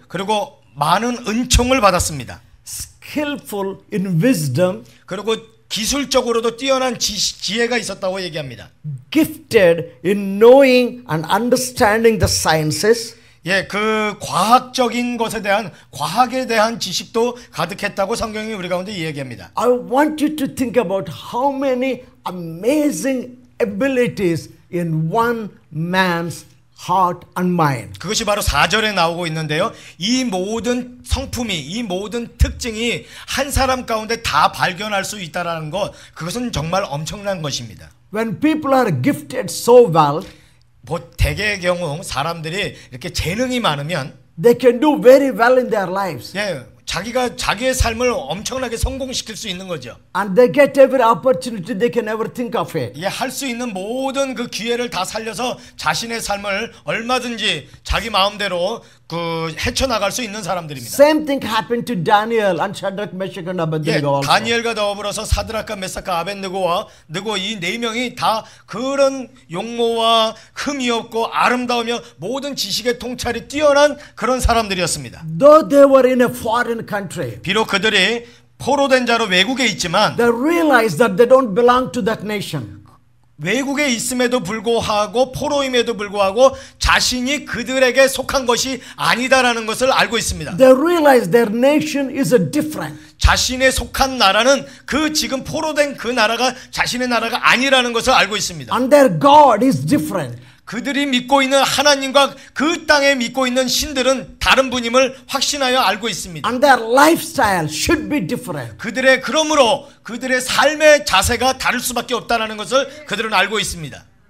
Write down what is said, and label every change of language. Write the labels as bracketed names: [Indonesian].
[Korean] 그리고 많은 은총을 받았습니다. [English] skillful in wisdom, [Korean] 그리고 기술적으로도 뛰어난 지혜가 있었다고 얘기합니다. [English] gifted in knowing and understanding the sciences, [Korean] 예, 그 과학적인 것에 대한 과학에 대한 지식도 가득했다고 성경이 우리 가운데 이야기합니다. [English] I want you to think about how many amazing abilities in one man's heart and mind. [Korean] 그것이 바로 4절에 나오고 있는데요. 이 모든 성품이, 이 모든 특징이 한 사람 가운데 다 발견할 수 있다라는 것, 그것은 정말 엄청난 것입니다. [English] When people are gifted so well, [Korean] 대개의 경우 사람들이 이렇게 재능이 많으면 [English] they can do very well in their lives. [Korean] 예, 자기의 삶을 엄청나게 성공시킬 수 있는 거죠. [English] And they get every opportunity they can ever think of it. [Korean] 예, 할 수 있는 모든 그 기회를 다 살려서 자신의 삶을 얼마든지 자기 마음대로 헤쳐나갈 수 있는 사람들입니다. [English] Same thing happened to Daniel and Shadrach, Meshach and [Korean] 예, [English] Abednego also. [Korean] 다니엘과 더불어서 사드락과 메삭과 아벳느고와 이 네 명이 다 그런 용모와 흠이 없고 아름다우며 모든 지식의 통찰이 뛰어난 그런 사람들이었습니다. [English] Though they were in a foreign country, [Korean] 비록 그들이 포로된 자로 외국에 있지만 [English] they realized that they don't belong to that nation. [Korean] 외국에 있음에도 불구하고 포로임에도 불구하고 자신이 그들에게 속한 것이 아니다라는 것을 알고 있습니다. [English] They realized their nation is a different. [Korean] 자신의 속한 나라는 그 지금 포로된 그 나라가 자신의 나라가 아니라는 것을 알고 있습니다. [English] And their God is different. [Korean] 그들이 믿고 있는 하나님과 그 땅에 믿고 있는 신들은 다른 분임을 확신하여 알고 있습니다. [English] And their lifestyle should be different. [Korean] 그러므로 그들의 삶의 자세가 다를 수밖에 없다는 것을 그들은 알고 있습니다.